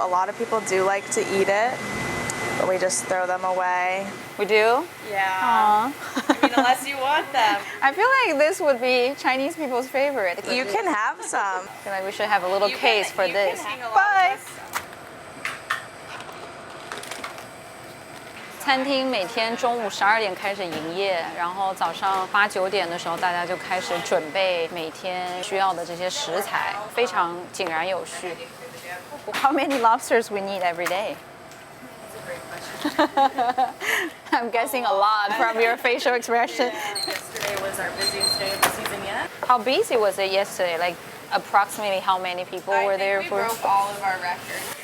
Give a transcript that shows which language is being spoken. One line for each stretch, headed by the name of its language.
English: A lot of people do like to eat it, but we just throw them away. We do? Yeah. Aww. I mean, unless you want them. I feel like this would be Chinese people's favorite. You can have some. I feel like we should have a little case for this. Bye.
Chinese: 餐厅每天中午12点开始营业，然后早上8、9点的时候，大家就开始准备每天需要的这些食材，非常井然有序。
English: How many lobsters we need every day? I'm guessing a lot from your facial expression. Yesterday was our busiest day of the season yet. How busy was it yesterday? Like approximately how many people were there we for? broke all of our records.